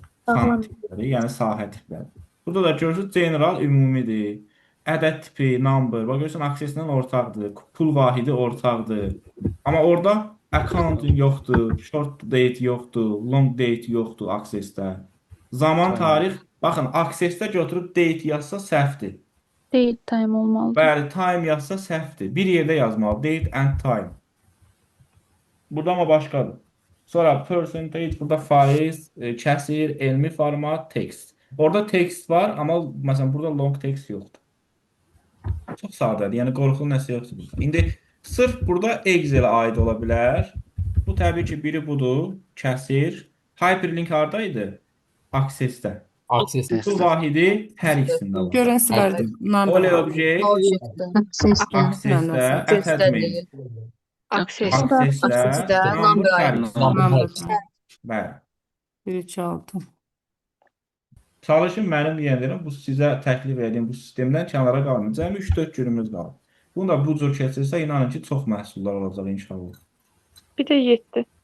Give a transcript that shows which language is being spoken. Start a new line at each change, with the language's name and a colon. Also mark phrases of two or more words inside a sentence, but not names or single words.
Azerbaijani: Xana tipləri, yəni sahə tipləri. Burada da görürsüz general ümumidir. Ədəd tipi, number, bax görürsən akseslə ortaqdır. Pul vahidi ortaqdır. Amma orada accounting yoxdur,
English: short date
Azerbaijani: yoxdur,
English: long date
Azerbaijani: yoxdur aksesdə. Zaman, tarix, baxın, aksesdə götürüb date yazsa səhvdir.
English: Date time
Azerbaijani: olmalıdır. Bəli, time yazsa səhvdir. Bir yerdə yazmalı,
English: date and time.
Azerbaijani: Burada amma başqadır. Sonra percentage, burada faiz, kəsir, elmi format, text. Orada text var, amma məsələn burada
English: long text
Azerbaijani: yoxdur. Çox sadədir. Yəni qorxulu nəsə yoxdur burada. İndi sırf burada Excel-ə aid ola bilər. Bu təbii ki, biri budur, kəsir. Hyperlink hardaydı? Access-də. Bu vahidi hər ikisində var. Görən silərdim.
English: Ole object,
Azerbaijani: access-də, attachment. Access. Access-də, number hər ikisində. Bəli. 1, 2, 6. Çalışın mənim deyənlərim bu sizə təklif edeyim bu sistemdən kənara qalmayın. Cəmi 3-4 günümüz qalır. Bunu da bu cür keçirsə inanın ki, çox məhsullar olacaq inşallah. Bir də 7.